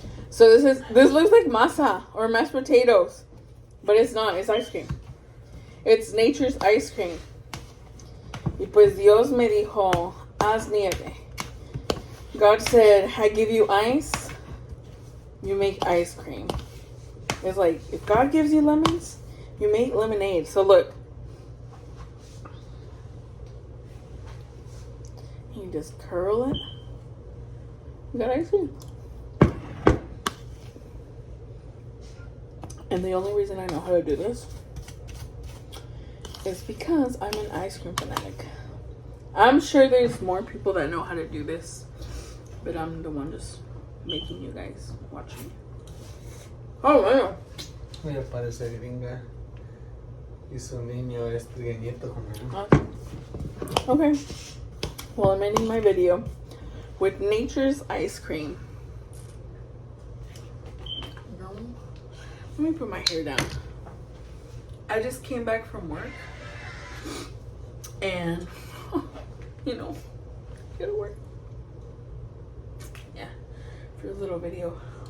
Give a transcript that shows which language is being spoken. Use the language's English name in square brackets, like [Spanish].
[English] So this looks like masa or mashed potatoes, but it's not. It's ice cream. It's nature's ice cream. [Spanish] Y pues Dios me dijo, haz nieve. [English] God said, I give you ice, you make ice cream. It's like, if God gives you lemons, you make lemonade. So look. You just curl it. You got ice cream. And the only reason I know how to do this is because I'm an ice cream fanatic. I'm sure there's more people that know how to do this, but I'm the one just making you guys watch me. Oh, wow. [Spanish] Voy a parecer gringa. Y su niño es trigueñito como yo. [English] Okay. Well, I'm ending my video with nature's ice cream. No. Let me put my hair down. I just came back from work. And, you know, gotta work. Yeah. For a little video.